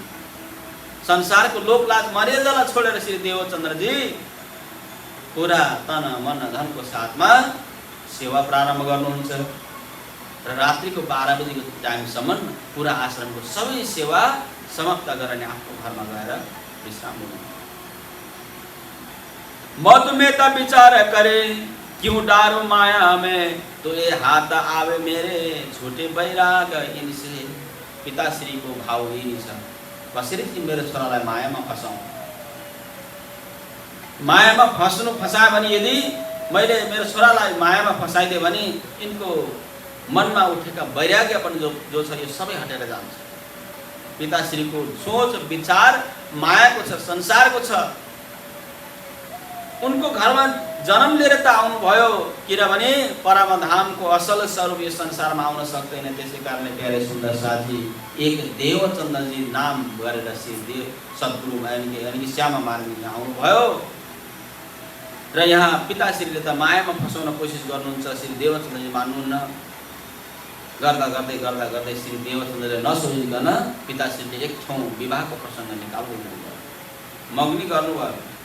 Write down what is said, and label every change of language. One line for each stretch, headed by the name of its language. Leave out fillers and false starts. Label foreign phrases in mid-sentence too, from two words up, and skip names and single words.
Nepali: संसारको लोकलाज मर्यादालाई छोडेर श्री देवचन्द्रजी पुरा तन मन धनको साथमा सेवा प्रारम्भ गर्नुहुन्छ र रात्रिको 12 बजेको टाइमसम्म पुरा आश्रमको सबै सेवा समाप्त गरेर आफ्नो घरमा गएर विश्राम लिनु।
Hindi: मत में तब विचार करे, क्यों डारो माया में, तो ये हाथ आवे मेरे झूठे बैराग इनसे।
Nepali: पिताश्री को भाव यही छ, कसरी कि मेरो छोरालाई मायामा फसाउँ। मायामा फसायो भने, यदि मैले मेरो छोरालाई मायामा फसाइदिएँ भने यिनको मनमा उठेका वैराग्य पनि जो छ यो सबै हटेर जान्छ। पिताश्रीको सोच विचार मायाको छ, संसारको छ। उनको घरमा जन्म लिएर त आउनुभयो, किनभने परमधामको असल स्वरूप यो संसारमा आउन सक्दैन। त्यसै कारणले प्यारे सुन्दर साथी, एक देवचन्द्रजी नाम गरेर श्री देव सद्गुरु
Hindi: यानी कि
Nepali: श्यामा मार्गी आउनुभयो र यहाँ पिताश्रीले त मायामा फसाउन कोसिस गर्नुहुन्छ, श्री देवचन्द्रजी मान्नुहुन्न। गर्दा गर्दै श्री देवचन्द्रले नसोचिकन पिताश्रीले एक ठाउँ विवाहको प्रसङ्ग निकाल्नु भयो, मग्नी गर्नुभयो।